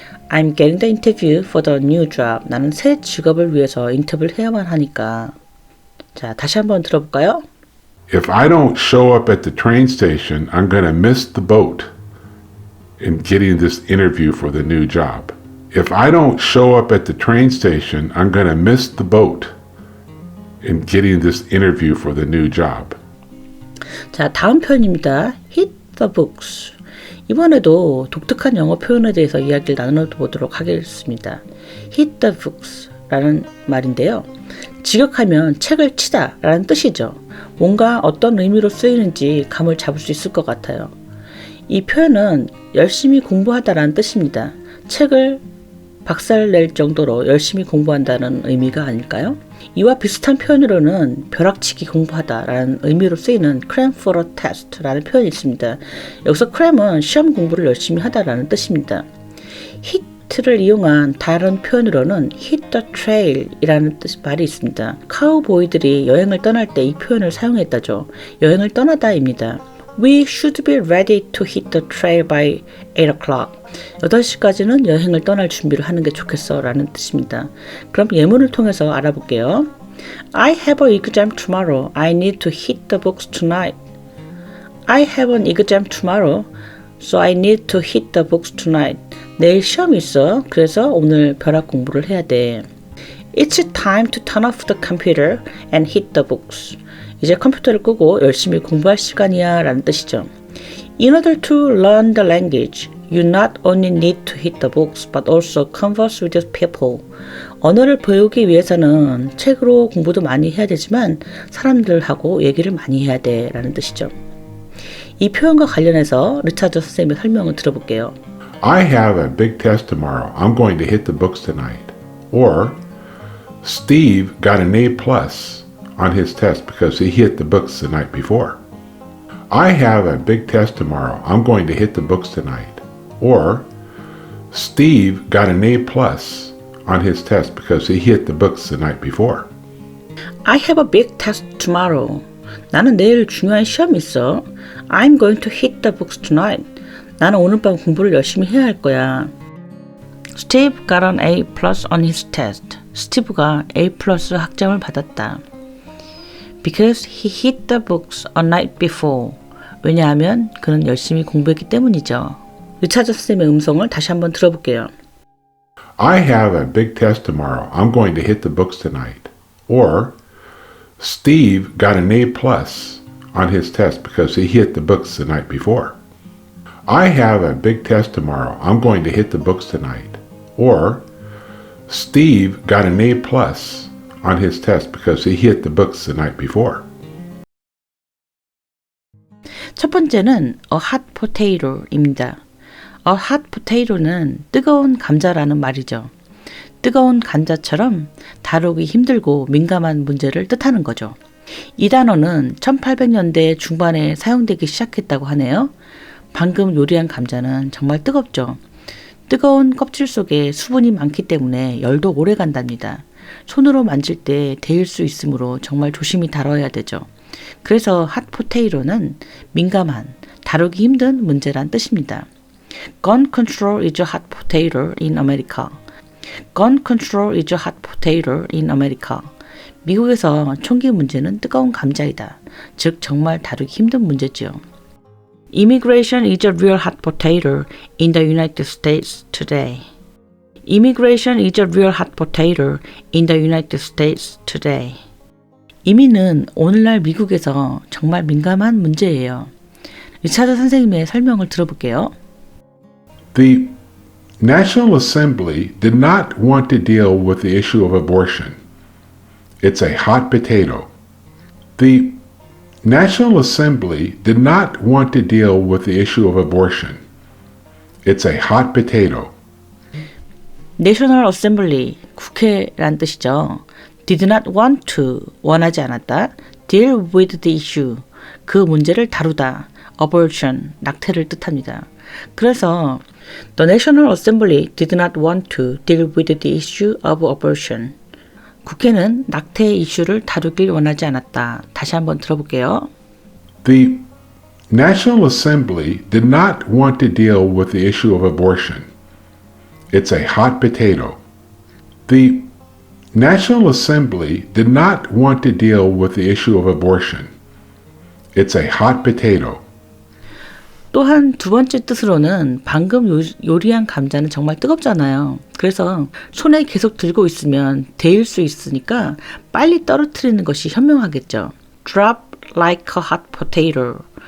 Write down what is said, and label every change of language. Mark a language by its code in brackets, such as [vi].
[en] I'm getting the interview for the new job. [ko] 나는 새 직업을 위해서 인터뷰를 해야만 하니까. 자, 다시 한번 들어볼까요? [en] If I don't show up at the train station, I'm going to miss the boat in getting this interview for the new job. If I don't show up at the train station, I'm going to miss the boat in getting this interview for the new job. [ko] 자, 다음 표현입니다. [en] Hit the books. [ko] 이번에도 독특한 영어 표현에 대해서 이야기를 나눠보도록 하겠습니다. [en] Hit the books [ko] 라는 말인데요. 직역하면 책을 치다 라는 뜻이죠. 뭔가 어떤 의미로 쓰이는지 감을 잡을 수 있을 것 같아요. 이 표현은 열심히 공부하다라는 뜻입니다. 책을 박살낼 정도로 열심히 공부한다는 의미가 아닐까요? 이와 비슷한 표현으로는 벼락치기 공부하다라는 의미로 쓰이는 [en] cram for a test [ko] 라는 표현이 있습니다. 여기서 cram은 시험 공부를 열심히 하다라는 뜻입니다. hit를 이용한 다른 표현으로는 [en] hit the trail [ko] 이라는 말이 있습니다. 카우보이들이 여행을 떠날 때 이 표현을 사용했다죠. 여행을 떠나다입니다. [en] We should be ready to hit the trail by 8 o'clock. [ko] 8시까지는 여행을 떠날 준비를 하는 게 좋겠어 라는 뜻입니다. 그럼 예문을 통해서 알아볼게요. [en] I have an exam tomorrow. I need to hit the books tonight. I have an exam tomorrow. So I need to hit the books tonight. [ko] 내일 시험이 있어. 그래서 오늘 벼락 공부를 해야 돼. [en] It's time to turn off the computer and hit the books. [ko] 이제 컴퓨터를 끄고 열심히 공부할 시간이야 라는 뜻이죠. [en] In order to learn the language, you not only need to hit the books, but also converse with people. [ko] 언어를 배우기 위해서는 책으로 공부도 많이 해야 되지만 사람들하고 얘기를 많이 해야 돼 라는 뜻이죠. 이 표현과 관련해서 리차드 선생님의 설명을 들어볼게요. [en] I have a big test tomorrow. I'm going to hit the books tonight. Or, Steve got an A+ on his test because he hit the books the night before. I have a big test tomorrow. I'm going to hit the books tonight. Or, Steve got an A+ on his test because he hit the books the night before. I have a big test tomorrow. [ko] 나는 내일 중요한 시험이 있어. [en] I'm going to hit the books tonight. [ko] 나는 오늘 밤 공부를 열심히 해야 할 거야. [en] Steve got an A plus on his test. [ko] 스티브가 A 플러스 학점을 받았다. [en] Because he hid the books a night before. [ko] 왜냐하면 그는 열심히 공부했기 때문이죠. 리차드 선생님의 음성을 다시 한번 들어볼게요. [en] I have a big test tomorrow. I'm going to hit the books tonight. Or, Steve got an A plus on his test because he hit the books the night before. I have a big test tomorrow. I'm going to hit the books tonight. Or, Steve got an A plus on his test because he hit the books the night before. [ko] 첫 번째는 [en] a hot potato [ko] 입니다. [en] A hot potato [ko] 는 뜨거운 감자라는 말이죠. 뜨거운 감자처럼 다루기 힘들고 민감한 문제를 뜻하는 거죠. 이 단어는 1800년대 중반에 사용되기 시작했다고 하네요. 방금 요리한 감자는 정말 뜨겁죠. 뜨거운 껍질 속에 수분이 많기 때문에 열도 오래 간답니다. 손으로 만질 때 데일 수 있으므로 정말 조심히 다뤄야 되죠. 그래서 핫 포테이토는 민감한, 다루기 힘든 문제란 뜻입니다. [en] Gun control is a hot potato in America. Gun control is a hot potato in America. [ko] 미국에서 총기 문제는 뜨거운 감자이다. 즉 정말 다루기 힘든 문제지요. [en] Immigration is a real hot potato in the United States today. Immigration is a real hot potato in the United States today. [ko] 이민은 오늘날 미국에서 정말 민감한 문제예요. 리차드 선생님의 설명을 들어볼게요. [en] The National Assembly did not want to deal with the issue of abortion. It's a hot potato. The National Assembly did not want to deal with the issue of abortion. It's a hot potato. [ko] National Assembly, 국회란 뜻이죠. [en] Did not want to, [ko] 원하지 않았다. [en] Deal with the issue, [ko] 그 문제를 다루다. Abortion, 낙태를 뜻합니다. 그래서 [en] The National Assembly did not want to deal with the issue of abortion. [ko] 국회는 낙태 이슈를 다루길 원하지 않았다. 다시 한번 들어볼게요. [en] The National Assembly did not want to deal with the issue of abortion. It's a hot potato. The National Assembly did not want to deal with the issue of abortion. It's a hot potato. [ko] 또한 두 번째 뜻으로는 방금 요리한 감자는 정말 뜨겁잖아요. 그래서 손에 계속 들고 있으면 데일 수 있으니까 빨리 떨어뜨리는 것이 현명하겠죠. [en] Drop like a hot potato.